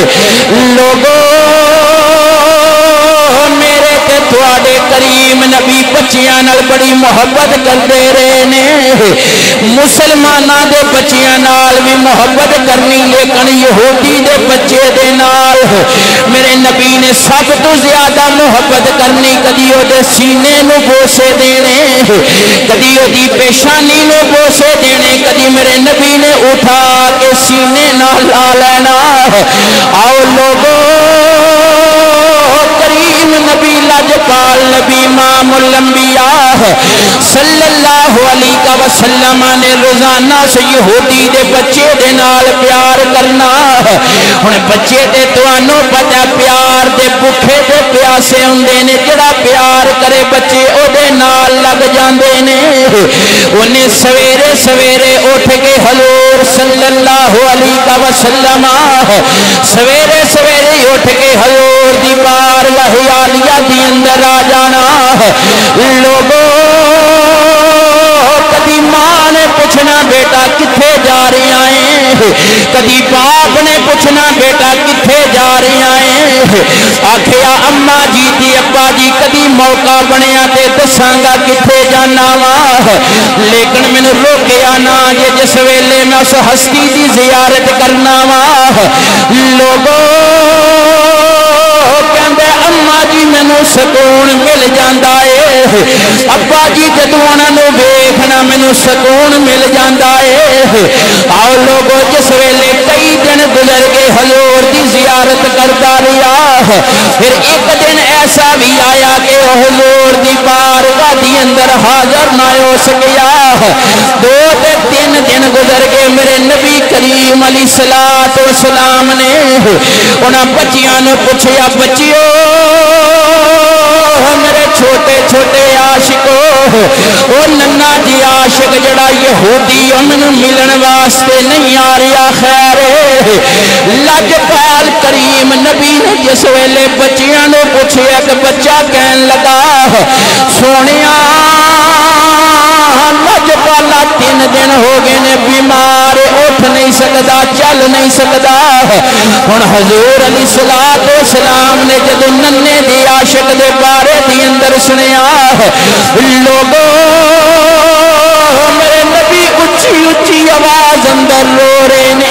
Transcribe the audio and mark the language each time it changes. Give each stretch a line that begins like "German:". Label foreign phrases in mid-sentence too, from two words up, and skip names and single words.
Punjabi: لوگو میرے تے تہاڈے کریم نبی بچیاں نال بڑی محبت کرتے رہے نے، مسلماناں دے بچیاں نال بھی محبت کرنی، لیکن یہودی دے بچے دے نال میرے نبی نے سب تو زیادہ محبت کرنی. کدی اوہدے سینے نوں بوسے دینے، کدی اوہدی پیشانی نوں بوسے دینے، کدی میرے نبی نے اٹھا کے سینے نال لا لینا. आओ लोगो کریم نبی لاجپال نبی امام الانبیاء
Arabic: صلی اللہ علیہ وسلم
Punjabi: نے روزانہ سے یہودی دے بچے دے نال پیار کرنا. ہن بچے دے توانوں پتہ پیار دے بھوکے دے پیاسے ہوندے نے. جڑا پیار کرے بچے او دے نال لگ جاندے نے. انہیں سویرے سویرے اٹھ کے حضور
Arabic: صلی اللہ علیہ وسلم
Punjabi: سویرے سویرے اٹھ کے حضور دی بارگاہ عالیہ دی اندر آ جانا. لوگوں کدی ماں نے پوچھنا بیٹا کتھے جا رہی ہیں, کدی باپ نے پوچھنا بیٹا کتھے جا رہی ہیں. آکھیا اماں جی دی ابا جی کدی موقع بنیا تے دساں گا کتھے جانا وا, لیکن مینوں روکیا نہ جے جس ویلے میں اس ہستی دی زیارت کرنا وا. لوگوں کہندے اماں جی مینوں سکون مل جاندا ہے, ابا جی جدوں انہاں نوں ویکھنا مینوں سکون مل جاندا ہے. آؤ لوگوں جس ویلے کئی دن گزر گئے حضور دی زیارت کرتا رہا. پھر ایک دن ایسا بھی آیا کہ حضور دی بارگاہ دی اندر حاضر نہ ہو سکیا. 2-3 دن گزر گئے. میرے نبی کریم
Arabic: علیہ الصلوۃ والسلام
Punjabi: نے انہاں بچیاں نوں پوچھیا بچیو میرے چھوٹے چھوٹے عاشقو او ننا جی عاشق جڑا یہودی انہوں ملن واسطے نہیں آ رہا. خیر لاجپال کریم نبی نے جس ویلے بچیاں نو پوچھیا کہ بچہ کہن لگا سونیا لاجپالا 3 دن ہو گئے نے بیمار اٹھ نہیں سکتا چل نہیں سکتا. ہن حضور
Arabic: علیہ الصلوۃ والسلام
Punjabi: نے جدوں ننے دی عاشق دے بارے دی اندر سنیا لوگوں میرے نبی اچھی اچھی آواز اندر رو رہے نے.